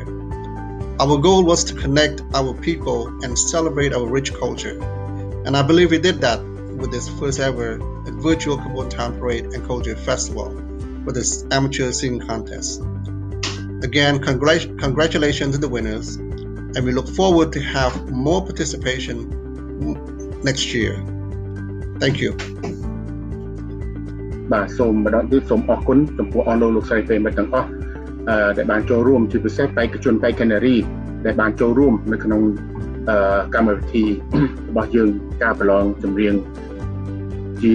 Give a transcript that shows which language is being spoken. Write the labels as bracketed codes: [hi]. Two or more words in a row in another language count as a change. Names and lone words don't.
[en] Our goal was to connect our people and celebrate our rich culture, and I believe we did that with this first ever virtual Cambodian Town Parade and Culture Festival for this amateur singing contest. Again, congratulations to the winners, and we look forward to have more participation next year. Thank you. [km] បាទសូមម្ដងទៀតសូមអរគុណចំពោះអស់លោកស្រីប្រិយមិត្តទាំងអស់ដែលបានចូលរួមជាពិសេសបេក្ខជនបេក្ខនារីដែលបានចូលរួមនៅក្នុងកម្មវិធីរបស់យើងការប្រឡងចម្រៀងជា